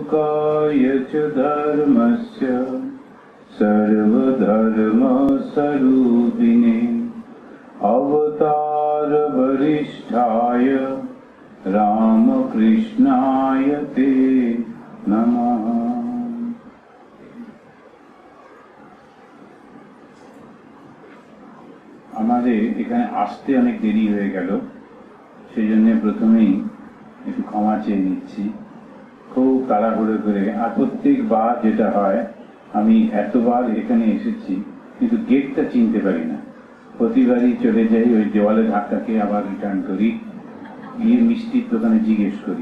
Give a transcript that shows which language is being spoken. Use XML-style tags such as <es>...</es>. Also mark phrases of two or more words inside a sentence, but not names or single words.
<sa>लोकाय च धर्मस्य सर्वधर्मस्वरूपिणे अवतार वरिष्ठाय रामकृष्णाय ते नमः।</sa> <bn>আমাদের এখানে আসতে অনেক দেরি হয়ে গেল, সেই জন্য প্রথমেই একটু ক্ষমা চেয়ে নিচ্ছি। খুব তাড়াহুড়ো করে, আর প্রত্যেকবার যেটা হয়, আমি এতবার এখানে এসেছি কিন্তু গেটটা চিনতে পারি না, প্রতিবারই চলে যাই ওই দেওয়ালে ধাক্কা খেয়ে আবার রিটার্ন করি, গিয়ে মিষ্টির দোকানে জিজ্ঞেস করি।</bn>